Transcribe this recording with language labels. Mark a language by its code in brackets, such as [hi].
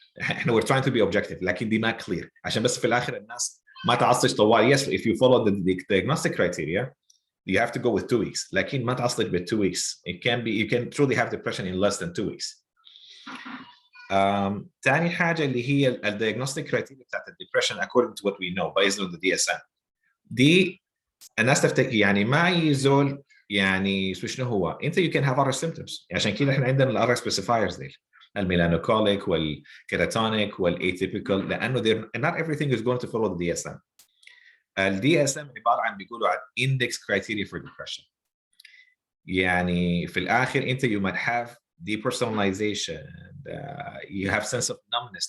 [en] احنا we're trying to be objective، [ar] لكن دي ما [en] clear [ar] عشان بس في الاخر الناس ما تعصش طوال. [en] Yes, if you follow the diagnostic criteria you have to go with 2 weeks، [ar] لكن ما تعصش [en] with 2 weeks. It can be, you can truly have depression in less than 2 weeks. [ar] تاني حاجة اللي هي ال [en] diagnostic criteria بتاعت depression according to what we know based on the DSM. [ar] دي الناس تفتكر يعني ما يزول يعني شنو هو انت [en] you can have other symptoms. [ar] عشان كده احنا عندنا ال other specifiers دي، الميلانوكوليك والكيراتونيك والاتيبيكال، لانه [en] not everything is going to follow the DSM. [ar] ال DSM عباره عن بيقولوا عن [en] index criteria for depression. [ar] يعني في الاخر انت [en] you might have depersonalization, you have sense of numbness.